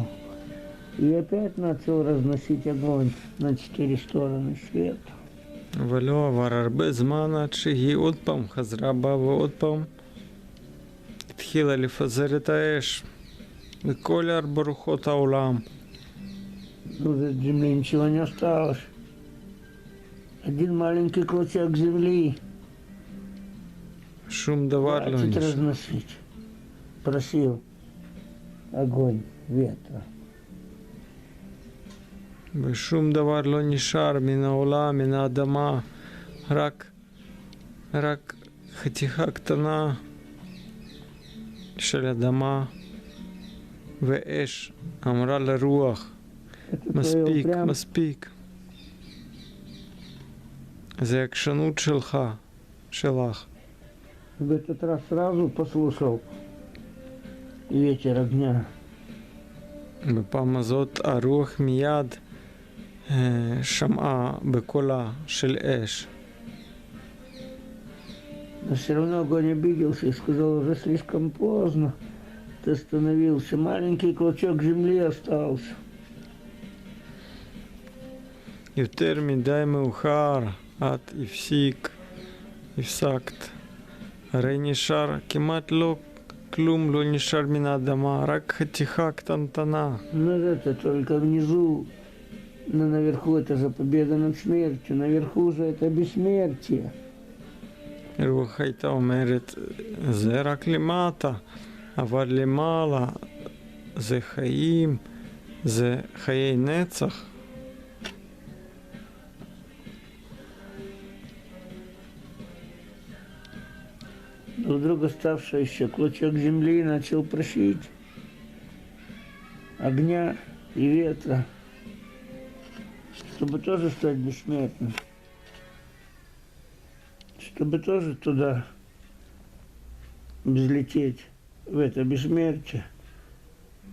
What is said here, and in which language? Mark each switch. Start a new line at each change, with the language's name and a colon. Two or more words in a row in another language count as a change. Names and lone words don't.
Russian: И опять начал разносить огонь на 4 стороны света.
Hebrew: אבל לא עבר הרבה זמן עד שהיא עוד פעם חזרה בה ועוד פעם התחילה לפזר את האש בכל 4 רוחות העולם.
Russian: Уже от земли ничего не осталось. Один маленький клочок земли.
Hebrew: שום דבר לא
Russian: Хватит
Hebrew: נשאר.
Russian: разносить. Просил огонь ветра.
Hebrew: ושום דבר לא נשאר מן העולם, מן האדמה, רק חתיכה קטנה של אדמה ואש. אמרה לרוח,
Russian: Это твое
Hebrew: מספיק,
Russian: упрямство.
Hebrew: מספיק. זה עקשנות שלך.
Russian: В этот раз сразу послушал ветер огня.
Hebrew: בפעם הזאת הרוח מיד שמעה בקולה של אש.
Russian: Но все равно огонь обиделся и сказал: уже слишком поздно. Ты остановился. Маленький клочок земли остался.
Hebrew: יותר מדי מאוחר, את הפסקת. הרי נשאר כמעט כלום לא נשאר מן האדמה, רק חתיכה קטנטנה.
Russian: Но это только внизу. Но наверху это же победа над смертью. Наверху же это бессмертие.
Hebrew: רוח הייתה אומרת, זה רק למטה, אבל למעלה זה חיים, זה חיי נצח.
Russian: Но вдруг оставшийся клочок земли начал просить огня и ветра, чтобы тоже стать бессмертным, чтобы тоже туда взлететь, в это бессмертие.